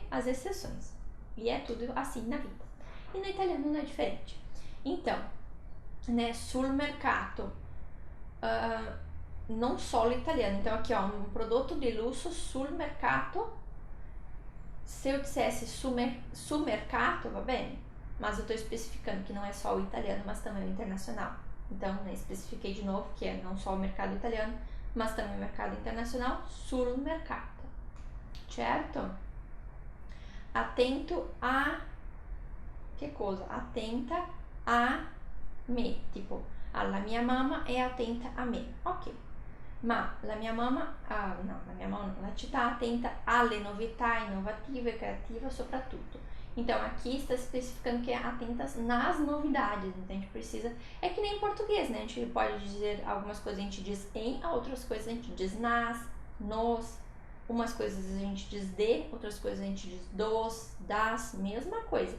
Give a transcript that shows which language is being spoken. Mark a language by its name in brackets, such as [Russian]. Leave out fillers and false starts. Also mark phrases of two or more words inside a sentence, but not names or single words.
[Portuguese] As exceções. E é tudo assim na vida. E no italiano não é diferente. Então, né, [Italian] sul mercato, [Portuguese] não solo italiano. Então, aqui, um produto de luxo [Italian] sul mercato. [Portuguese] Se eu dissesse [Italian] sul mercato, va bene? [Portuguese] mas eu tô especificando que não é só o italiano, mas também o internacional. Então, né, especifiquei de novo que é não só o mercado italiano, mas também o mercado internacional, [Italian] sul mercato, certo? Attento a che cosa? Attenta a me, tipo, alla mia mamma è attenta a me, ok. Ma la mia mamma, la città attenta alle novità inovative e creative soprattutto. [Portuguese] Então, aqui está especificando que é atentas nas novidades, então a gente precisa, é que nem em português, né, a gente pode dizer algumas coisas a gente diz em, outras coisas a gente diz nas, nos, umas coisas a gente diz de, outras coisas a gente diz dos, das, mesma coisa.